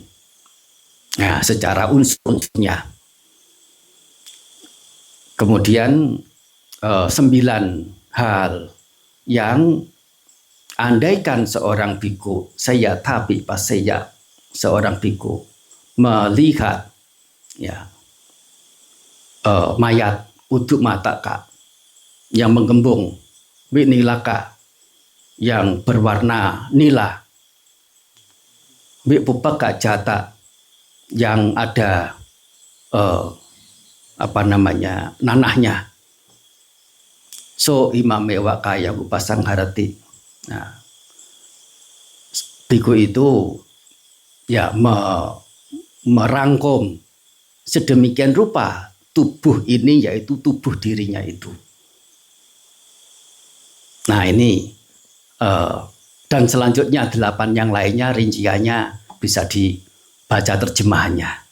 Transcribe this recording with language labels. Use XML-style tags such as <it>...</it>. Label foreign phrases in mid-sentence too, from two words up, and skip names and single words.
<id>Nah, secara unsur-unsurnya. Kemudian 9 hal yang andaikan seorang biku,</id> <pi>saya tapi paseya,</pi> <id>seorang biku melihat, ya, mayat</id> <pi>uduk mataka</pi> <id>yang menggembung, winilaka yang berwarna nila,</id> <pi>wipupaka jata</pi> <id>yang ada nanahnya,</id> <pi>so imamewa kaya upasang harati.</pi> <id>Nah, biku itu ya merangkum sedemikian rupa tubuh ini, yaitu tubuh dirinya itu. Nah, ini dan selanjutnya 8 yang lainnya rinciannya bisa dibaca terjemahannya.</id>